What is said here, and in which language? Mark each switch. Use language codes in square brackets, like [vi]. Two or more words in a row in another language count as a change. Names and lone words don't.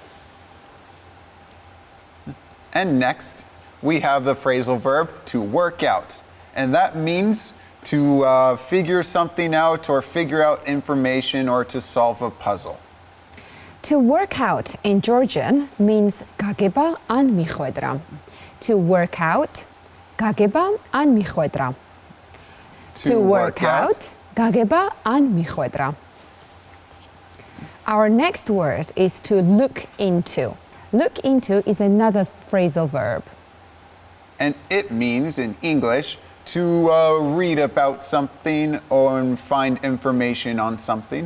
[en] And next, we have the phrasal verb to work out, and that means to figure something out or figure out information or to solve a puzzle. To work out in Georgian means [ka] გაგება ან მიხვედრა. [en] To work out, [ka] გაგება ან მიხვედრა. [en] To work out, [ka] გაგება ან მიხვედრა. [en] Our next word is to look into. Look into is another phrasal verb. And it means in English to read about something or find information on something.